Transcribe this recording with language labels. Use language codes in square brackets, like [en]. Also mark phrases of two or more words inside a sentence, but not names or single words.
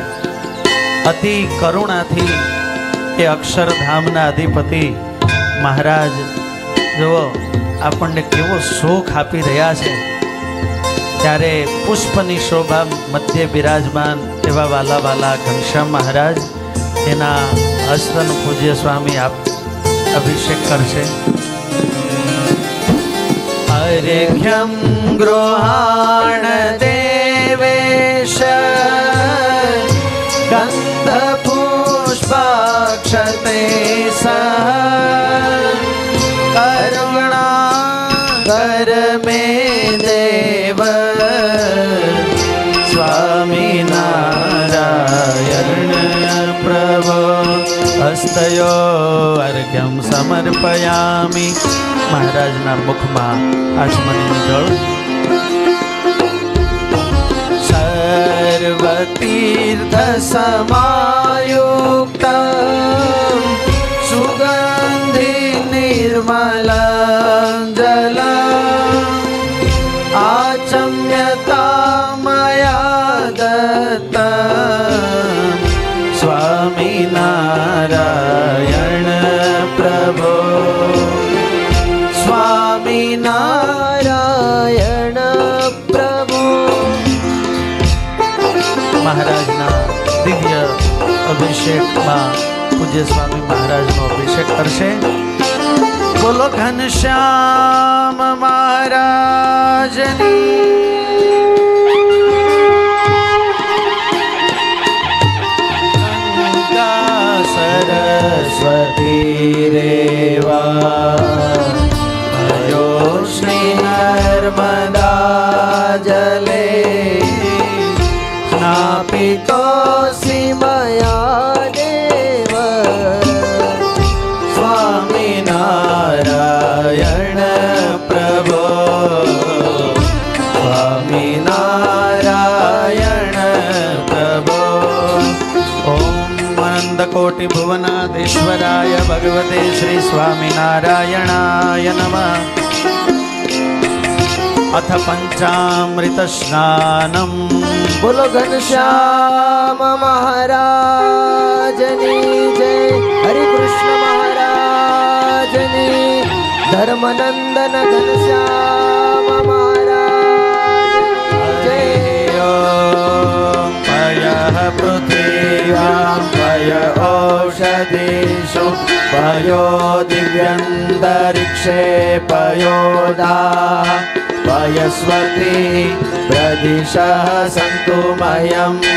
[gu] અતિ કરુણાથી એ અક્ષરધામના અધિપતિ મહારાજ જુઓ આપણને કેવો સુખ આપી રહ્યા છે. ત્યારે પુષ્પની શોભા મધ્ય બિરાજમાન એવા વાલા વાલા ઘનશ્યામ મહારાજ, એના હસ્તન પૂજ્ય સ્વામી આપ અભિષેક કરશે. [sa] अर्घ्यं गृहाण देवेश गन्धपुष्पाक्षते सह करुणा कर मे देव स्वामी नारायण પ્રભો હસ્તયો અર્ઘ્યમ સમર્પયામિ. [gu] મહારાજના મુખમાં આચમનીનું જળ. [sa] सर्वतीर्थ समायुक्त सुगंधि निर्मल जल आचम्यता मया दत्त स्वामी नारायण प्रभो स्वामी नारायण प्रभु. [gu] મહારાજના દિવ્ય અભિષેકમાં પૂજ્ય સ્વામી મહારાજનો અભિષેક કરશે. બોલો ઘનશ્યામ મહારાજની. [sa] ગંગા સરસ્વતી રેવા ભયો શ્રી નર્મદા જલે स्नापितोऽसि मया देव स्वामी नारायण प्रभो स्वामी नारायण प्रभो. ઓમ અનંતકોટિ ભુવનાધીશ્વરાય ભગવતે શ્રી સ્વામિનારાયણાય નમઃ. અથ પંચામૃત સ્નાનમ. [gu] બોલો ઘનશ્યામ મહારાજની જય. હરિ કૃષ્ણ મહારાજની. ધર્મનંદન ઘનશ્યામ મહારાજ જય. [sa] पयः पृथिव्यां पय औषधीषु पयो दिव्यन्तरिक्षे पयोदा वयस्वती प्रदिशः सन्तु मयम्.